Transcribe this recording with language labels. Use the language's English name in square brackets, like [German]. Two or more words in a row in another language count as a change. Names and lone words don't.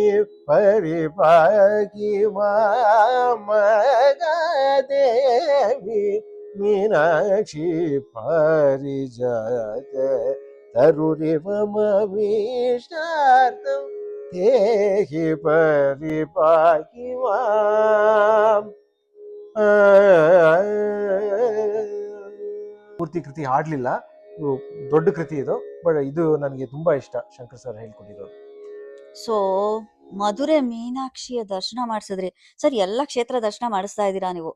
[Sanskrit] ಪರಿಪಾಹಿ ಮಾಮಗಾದೇವಿ ಮೀನಾಕ್ಷಿ, ಪಾರಿಜಾತ ತರುಣಿವಮೀಷ್ಟಾರ್ಥಂ ದೇಹಿ ಪರಿಪಾಹಿ ಮಾಂ. [Kannada] ಪೂರ್ತಿ ಕೃತಿ ಹಾಡ್ಲಿಲ್ಲ, ಇದು ದೊಡ್ಡ ಕೃತಿ ಇದು, ಬಟ್ ಇದು ನನಗೆ ತುಂಬಾ ಇಷ್ಟ, ಶಂಕರ್ ಸರ್ ಹೇಳ್ಕೊಟ್ಟಿರೋದು. ಸೊ ಮಧುರೆ ಮೀನಾಕ್ಷಿಯ ದರ್ಶನ ಮಾಡಿಸಿದ್ರಿ ಸರ್, ಎಲ್ಲ ಕ್ಷೇತ್ರ ದರ್ಶನ ಮಾಡಿಸ್ತಾ ಇದ್ದೀರಾ ನೀವು.